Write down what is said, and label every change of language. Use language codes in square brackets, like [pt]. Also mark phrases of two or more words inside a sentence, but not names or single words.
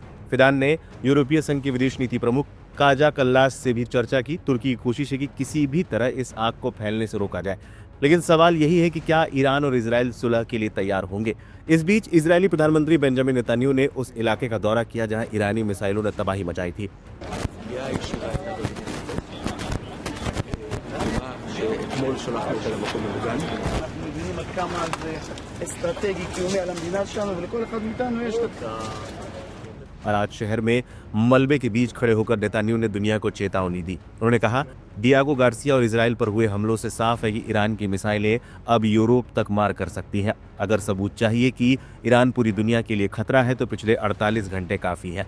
[hi] फिदान ने यूरोपीय संघ के विदेश नीति प्रमुख काजा कल्लास से भी चर्चा की। तुर्की की कोशिश है कि किसी भी तरह इस आग को फैलने से रोका जाए, लेकिन सवाल यही है कि क्या ईरान और इजराइल सुलह के लिए तैयार होंगे। इस बीच इजरायली प्रधानमंत्री बेंजामिन नेतन्याहू ने उस इलाके का दौरा किया जहां ईरानी मिसाइलों ने तबाही मचाई थी। [he] אתמול שלחנו אותה למקום מוגן. אנחנו מבינים עד כמה זה אסטרטגי קיומי על המדינה שלנו, ולכל אחד מאיתנו יש את [hi] अराद शहर में मलबे के बीच खड़े होकर नेतान्याहू ने दुनिया को चेतावनी दी। उन्होंने कहा, डियागो गार्सिया और इजराइल पर हुए हमलों से साफ है कि ईरान की मिसाइलें अब यूरोप तक मार कर सकती हैं। अगर सबूत चाहिए कि ईरान पूरी दुनिया के लिए खतरा है तो पिछले 48 घंटे काफी है।